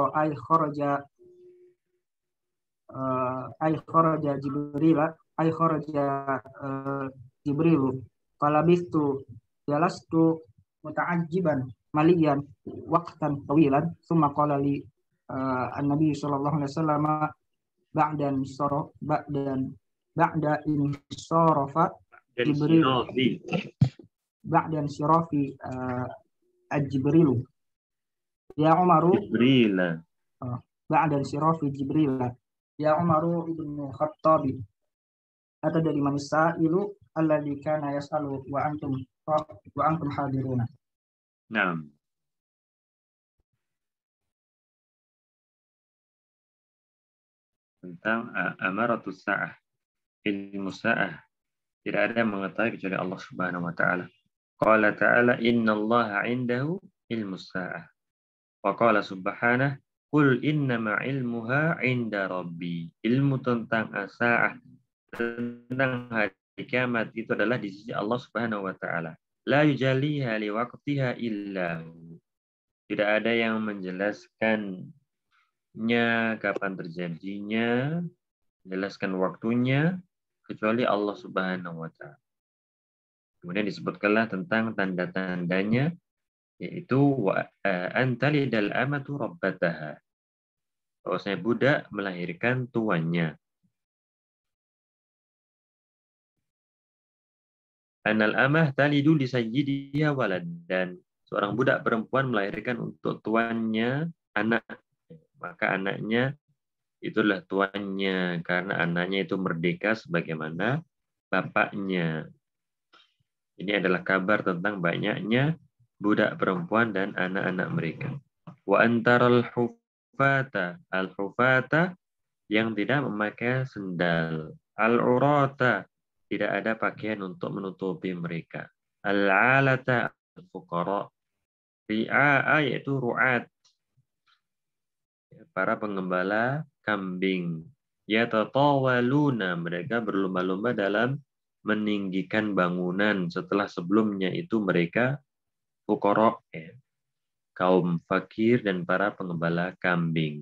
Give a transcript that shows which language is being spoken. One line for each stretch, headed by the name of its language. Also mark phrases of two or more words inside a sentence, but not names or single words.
Arabic: أي خرج جبريل فلبثت جلست متعجبا مليا وقتا طويلا ثم قال لي النبي صلى الله عليه وسلم بعد انصرف جبريل بعد انصراف الجبريل يا عمر جبريل بعد انصراف جبريل يا عمر بن الخطاب أتدري من السائل الذي كان يسأل وأنتم حاضرون. نعم.
Indonesian: Tentang
Arabic: أمارات الساعة، علم الساعة,
Indonesian: tidak ada yang mengetahui kecuali
Arabic: الله سبحانه وتعالى. قال تعالى إن الله عنده علم الساعة. وقال سبحانه قل إنما علمها عند ربي.
Indonesian: Ilmu tentang as-sa'ah, tentang hari kiamat itu adalah di sisi
Arabic: الله سبحانه وتعالى. لا يجليها لوقتها إلا هو.
Indonesian: Tidak ada yang menjelaskannya kapan terjadinya, menjelaskan waktunya kecuali
Arabic: الله سبحانه وتعالى.
Indonesian: Kemudian disebutkanlah tentang tanda-tandanya, yaitu
Arabic: أن تلد الأمة ربتها.
Indonesian: Bahwasanya budak melahirkan tuannya.
Arabic: أن الأمة تلد لسيدها ولد,
Indonesian: dan seorang budak perempuan melahirkan untuk tuannya anak, maka anaknya itulah tuannya karena anaknya itu merdeka sebagaimana bapaknya. Ini adalah kabar tentang banyaknya budak perempuan dan anak-anak mereka.
Arabic: وأن ترى الحفاة، الحفاة
Indonesian: yang tidak memakai sendal, al-urata tidak ada pakaian untuk menutupi mereka,
Arabic: العالة الفقراء، رعاء yaitu ru'at,
Indonesian: para pengembala kambing, yatatawaluna mereka berlomba-lomba dalam meninggikan bangunan setelah sebelumnya itu mereka fuqara, kaum fakir dan para pengembala kambing.